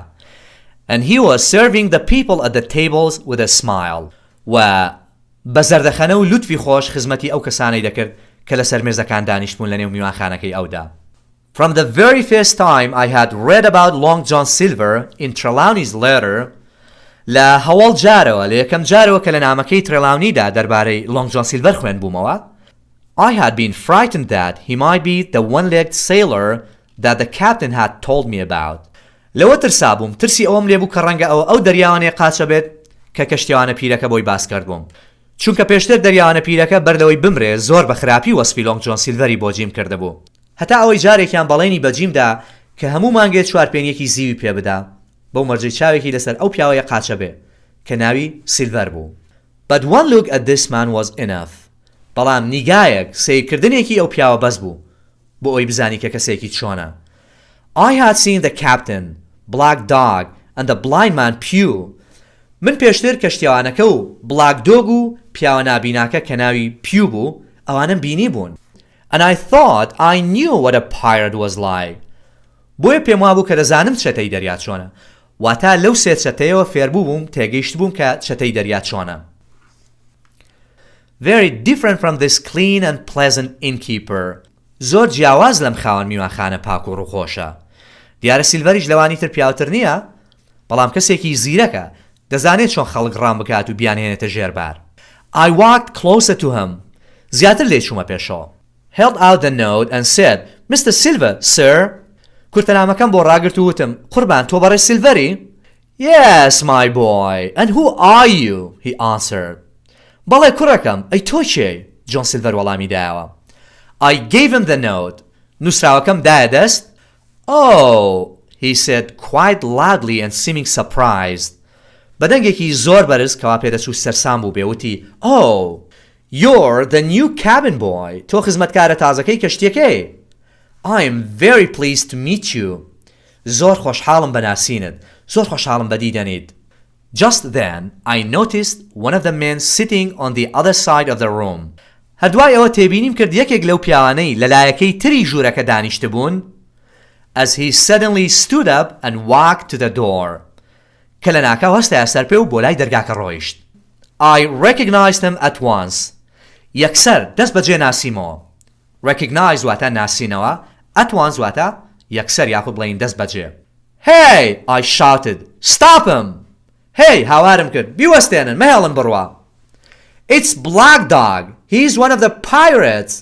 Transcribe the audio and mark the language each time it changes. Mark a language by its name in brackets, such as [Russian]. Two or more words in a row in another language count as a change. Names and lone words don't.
[English] And he was serving the people at the tables with a smile. [Central Kurdish] و بە زەردەخەنە و لوتفی خۆش خزمەتی ئەو کەسانەی دەکرد کە لەسەر مێزەکان دانیشتبوون لە نێو میوانخانەکەی ئەودا. [English] From the very first time I had read about Long John Silver in Trelawney's letter, [Central Kurdish] لە هەوڵ جارەوە لە یەکەم جارەوە کە لە نامەکەی ترێلاونیدا دەربارەی Long John Silver خوێن بوومەوە, [English] I had been frightened that he might be the one-legged sailor that the captain had told me about. [Central Kurdish] لەوە ترسا بووم ترسی ئەوم لێبوو کە ڕەنگە ئەو دەریاوانەیە قاچە بێت کە کەشتیوانە پیرەکە بۆی باس کرد بووم. چونکە پێشتر دەریاوانە پیرەکە بەردەوەی بمرێ زۆر بە خراپی وەسفی Long John Silveری بۆ جیم کرده بوو. هەتا ئەوەی جارێکیان بەڵێنی بە جیمدا کە هەموو مانگێت چوارپێنیەکی زیوی پێ بدا بەو مەرجەی چاوێکی لەسەر ئەو پیاوەیە قاچە بێ کە ناوی سیلڤەر بوو. [English] But one look at this man was enough. [Central Kurdish] بەڵام نیگایەک سیرکردنێکی ئەو پیاوە بەس بوو بۆ ئەوی بزانی کە کەسێکی چۆنە. [English] I had seen the captain, Black Dog and the blind man Pew. [Central Kurdish] من پێشتر کەشتیوانەکە و Black Dog و پیاوە نابیناکە کە ناوی پیو بوو ئەوانم بینی بوون. [English] And I thought I knew what a pirate was like. [Central Kurdish] بۆیە پێم وابوو کە دەزانم چەتەی دەریا چۆنە. واتە لەو سێ چەتەیەوە فێربوو بووم تێگەیشت بووم کە چەتەی دەریا چۆنە. [English] Very different from this clean and pleasant innkeeper. [Central Kurdish] زۆر جیاواز لەم خاوەن میوانخانە پاک و ڕووخۆشە. دیارە سیلڤەریش لەوانی تر پیاوتر نییە، بەڵام کەسێکی زیرەکە دەزانێت چۆن خەڵک ڕام بکات و بیانهێنێتە ژێربار. [English] I walked closer to him. [Central Kurdish] زیاتر لێ چوومە پێشەوە. [English] Held out the note and said, Mr. Silver, sir. [Central Kurdish] کورتەنامەکەم بۆ ڕاگرت و وتم قوربان تۆ بەڕێ سیلڤەری؟ [English] Yes, my boy. And who are you? He answered. [Central Kurdish] بەڵێ کوڕەکەم ئەی تۆ کێی؟ جۆن سیلڤەر وەڵامی دایەوە. [English] I gave him the note. [Central Kurdish] نووسراوەکەم دایە دەست. [English] Oh, he said quite loudly and seeming surprised. [Central Kurdish] بەدەنگێکی زۆر بەرز کەوا پێدەچوو سەرسام بوو بێوتی [English] Oh, you're the new cabin boy. [Central Kurdish] تۆ خزمەتکارە تازەکەی کەشتیەکەی. [English] I am very pleased to meet you. [Central Kurdish] زۆر خۆشحاڵم بەناسینت. زۆر خۆشحاڵم بەدیدەنیت. [English] Just then, I noticed one of the men sitting on the other side of the room. [Central Kurdish] هەردوای ئەوە تێبینیم کرد یەکێک لەو پیاوانەی لە لایەکەی تری ژوورەکە دانیشتە بوون [English] as he suddenly stood up and walked to the door. [Central Kurdish] کە لە ناکاو هەستایە سەر پێ و بۆ لای دەرگاکە ڕۆیشت. [English] I recognized him at once. [Central Kurdish] یەکسەر دەست بەجێ ناسیمەوە. Recognize واتە ناسینەوە. [English] At once [Central Kurdish] واتە یەکسەر یاخود بڵێین دەست بەجێ. [English] Hey! I shouted. Stop him! [Central Kurdish] Hey! هاوارم کرد. بیوەستێنن. مەهێڵن بڕوا. [English] It's Black Dog. He's one of the pirates.